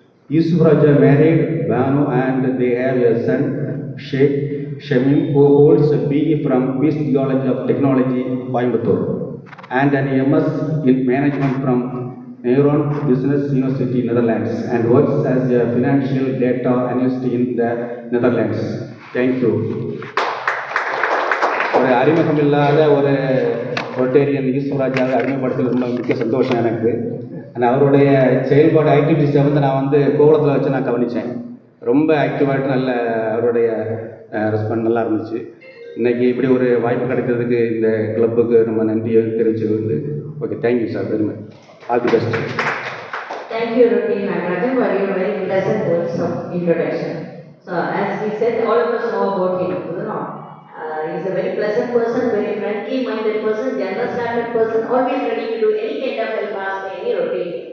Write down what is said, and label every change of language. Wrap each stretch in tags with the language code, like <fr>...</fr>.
<en>Yusuf Raja married Banu and they have a son, Sheikh Shamim, who holds a BE from Peace Theology of Technology, Coimbatore, and an MS in Management from Neuron Business University, Netherlands, and works as a financial data analyst in the Netherlands. Thank you.</en> <ta>ஒரு அறிமுகம் இல்லாத ஒரு Rotarian ஈஸ்வராஜாவை அறிமுகப்படுத்தல ரொம்ப மிக்க சந்தோஷம் எனக்கு. அவருடைய செயல்பாடு ஆக்டிவிட்டிஸை நான் கோவளத்தில் வச்சு நான் கவனித்தேன். ரொம்ப ஆக்டிவாகிட்டு நல்ல அவருடைய ரெஸ்பான்ஸ் நல்லா இருந்துச்சு. இன்றைக்கி இப்படி ஒரு வாய்ப்பு கிடைக்கிறதுக்கு இந்த கிளப்புக்கு நம்ம நன்றியை தெரிவிச்சுக்கிறது.</ta> <en>Okay, thank you sir, very much. All the best. Thank you, Roti Nagarajan, for your very pleasant words of introduction. So, as we said, all of us know about him, you know. He's a very pleasant person, very friendly-minded person, generous-hearted person, always ready to do any kind of help asked by any Roti.</en>